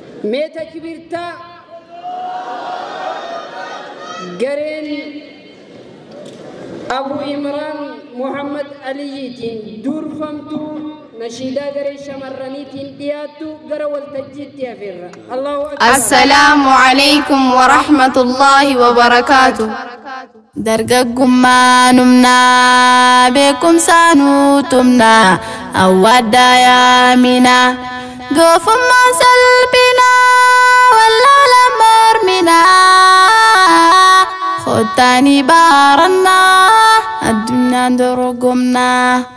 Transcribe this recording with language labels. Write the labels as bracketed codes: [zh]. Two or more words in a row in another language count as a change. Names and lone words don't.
[om] Mee takbirtaa gareen Abu Imraan Muhammad Aliyyiitiin durfamtu nashiidaa garee shamarraniitiin dhiyaattu gara waltajjiitti afeerra. [ar] الله أكبر. السلام عليكم ورحمة الله وبركاته. [om] Dargaggummaa numnaa, beekumsaa nuu tumnaa, awwaaddaa yaaminaa. Doofummaa salphinaa, wallaala morminaa. Kottaanii baarannaa, addunyaan dorgomnaa.